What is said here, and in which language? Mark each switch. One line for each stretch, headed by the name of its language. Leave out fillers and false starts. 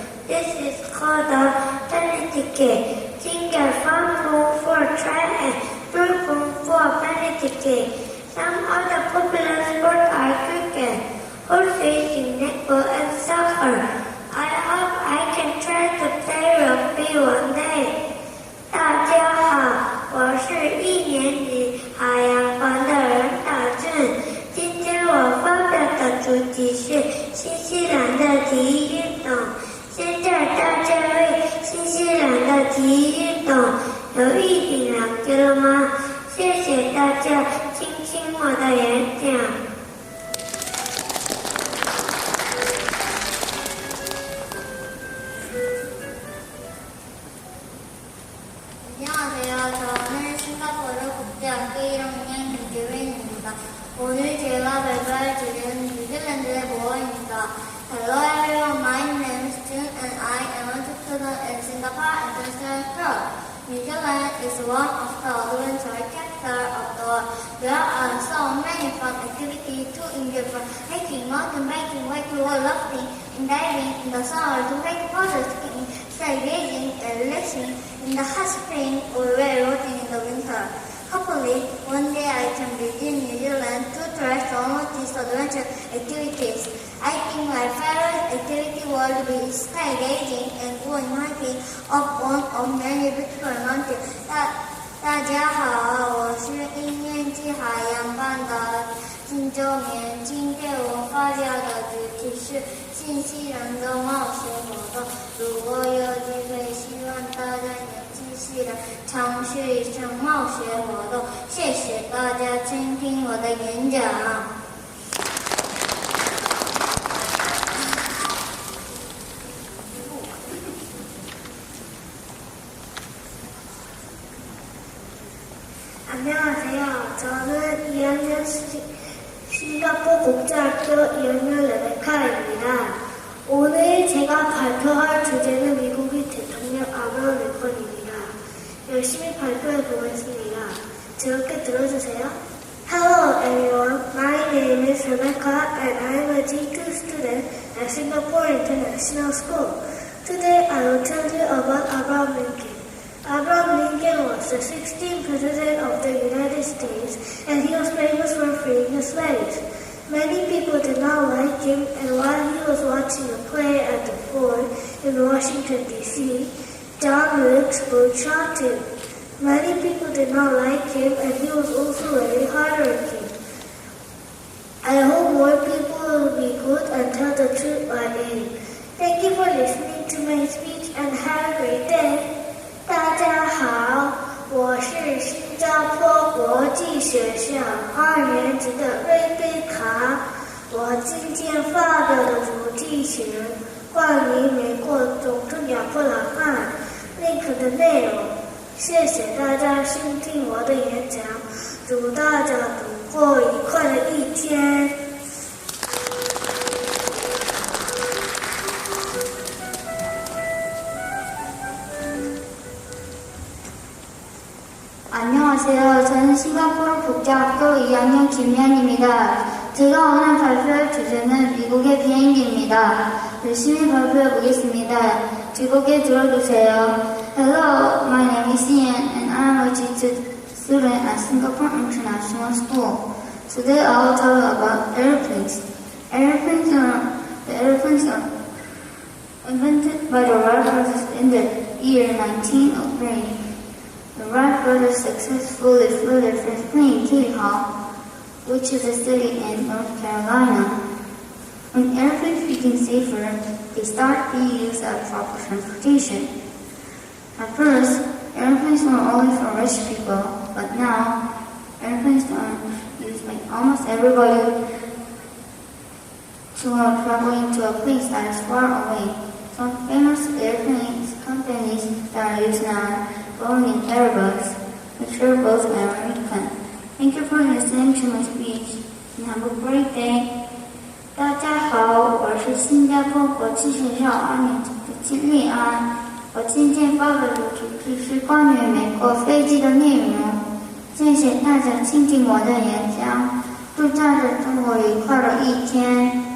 English: This is called a penalty kick. Team gets 1 point for a try and 3 points for a penalty kick. Some other popular sports are cricket, horse racing, netball, and soccer. I hope I can try to play rugby one day.
Chinese: 大家好，我是1年级海洋班的任大俊。今天我发表的主题是新西兰的体育运动。现在大家为新西兰的体育运动有一点了解了吗？谢谢大家倾听我的演讲。
Korean: 안녕하세요. 저는 싱가포르 국제학교 1학년 김지민입니다. 오늘 제가 발표할 주제는 뉴질랜드의 보호입니다.
English: Hello everyone, my name is Jun and I am a student in Singapore International School. New Zealand is one of the adventure capitals of the world. There are so many fun activities to enjoy from hiking, mountain biking, whitewater rafting, and diving in the summer to wakeboard skiing, stargazing, and relaxing in the hot spring or railroading in the winter. Hopefully, one day I can visit New Zealand to try some of these adventure activities. I think my favorite activity would be skydiving and going hiking up one of many beautiful mountains.
Chinese: 大家好，我是1年级海洋班的金周年。今天我发表的主题是新西兰的冒险活动。如果有机会，希望大家能继续来尝试一场冒险活动。谢谢大家倾听我的演讲。
Korean: 2학년 싱가포르 국제학교 2학년 레베카입니다. 오늘 제가 발표할 주제는 미국의 대통령 아브라함 링컨입니다. 열심히 발표해 보겠습니다. 즐겁게 들어주세요.
English: Hello everyone, my name is Rebecca and I am a G2 student at Singapore International School. Today I will tell you about Abraham Lincoln. Abraham Lincoln was the 16th President of the United States and he was famous for freeing the slaves. Many people did not like him, and while he was watching a play at the fort in Washington, D.C., John Wilkes Booth shot him. Many people did not like him, and he was also very hardworking. I hope more people will be good and tell the truth by him. Thank you for listening to my speech and have a great day.
Chinese: 大家好，我是新加坡国际学校2年级的瑞贝卡。我今天发表的主题是关于美国总统亚伯拉罕·林肯的内容。谢谢大家收听我的演讲，祝大家度过愉快的一天。
Korean: 안녕하세요. 저는 싱가포르 국제학교 2학년 김미안입니다. 제가 오늘 발표할 주제는 미국의 비행기입니다. 열심히 발표해 보겠습니다. 즐겁게 들어주세요.
English: Hello, my name is Ian and I am a G2 student at Singapore International School. Today I will tell you about airplanes. Airplanes are invented by the Wright brothers in the year 1903. The Wright brothers successfully flew their first plane, Kitty Hawk, which is a city in North Carolina. When airplanes became safer, they started being used as proper transportation. At first, airplanes were only for rich people, but now, airplanes are used by almost everybody who are traveling to a place that is far away. Some famous airplanes companies that are used now Boeing and Airbus, which are both American. Thank you for listening to my speech and have a great day.
Chinese: 大家好，我是新加坡国际学校2年级的金丽安。我今天发表的主题是关于美国飞机的内容。谢谢大家倾听我的演讲，祝大家度过愉快的一天。